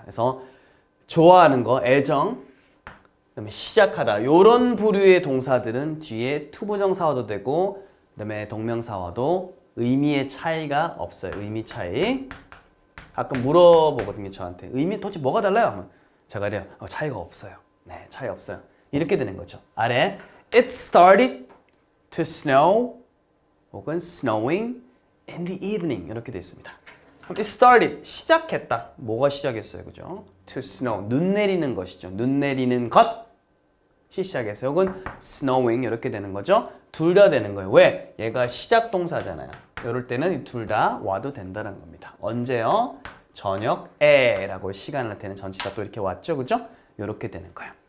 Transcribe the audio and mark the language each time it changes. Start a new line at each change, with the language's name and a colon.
Korean: 그래서 좋아하는 거, 애정, 그다음에 시작하다. 요런 부류의 동사들은 뒤에 투부정사와도 되고 그다음에 동명사와도 의미의 차이가 없어요. 의미 차이. 가끔 물어보거든요. 저한테. 의미 도대체 뭐가 달라요? 하면 제가 이래요. 차이가 없어요. 네, 차이 없어요. 이렇게 되는 거죠.
English: 아래 It started to snow
Korean: 혹은
English: snowing in the evening
Korean: 이렇게 되어 있습니다.
English: It started,
Korean: 시작했다. 뭐가 시작했어요? 그죠?
English: To snow,
Korean: 눈 내리는 것이죠. 눈 내리는 것이 시작했어요. 혹은 snowing 이렇게 되는 거죠. 둘 다 되는 거예요. 왜? 얘가 시작 동사잖아요. 이럴 때는 둘 다 와도 된다는 겁니다. 언제요? 저녁에라고 시간을 나타내는 전치사 또 이렇게 왔죠. 그죠? 이렇게 되는 거예요.